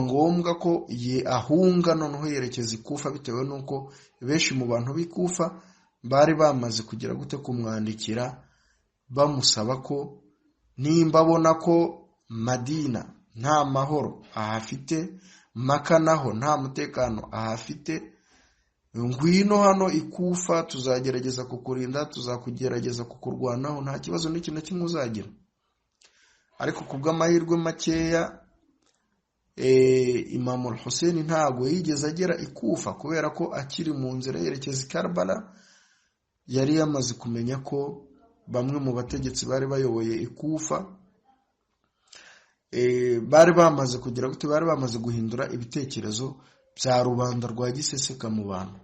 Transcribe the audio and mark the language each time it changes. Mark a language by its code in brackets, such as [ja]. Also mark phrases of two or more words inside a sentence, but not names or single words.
[rw] ngombwa ko ahunga noneho yerekeza i Kufa, bitewe nuko benshi mu bantu b'i Kufa bari bamaze kugira gute kumwandikira bamusaba ko nimba abona ko Madina nta mahoro ahafite, Maka naho nta mutekano ahafite, ngwino hano ikufa tuzagerageza kukurinda, tuzakugerageza kukurwanaho, nta kibazo n'iki na kimwe uzagira. Ariko kubw'amahirwe makeya Imam al-Hussein ntago yigeze agera ikufa, kubera ko akiri mu nzira yerekeza Karbala yari yamaze kumenya ko bamwe mu bategetsi bari bayoboye ikufa bari bamaze kugira gute, bari bamaze guhindura ibitekerezo bya rubanda rwa giseseka mu bantu.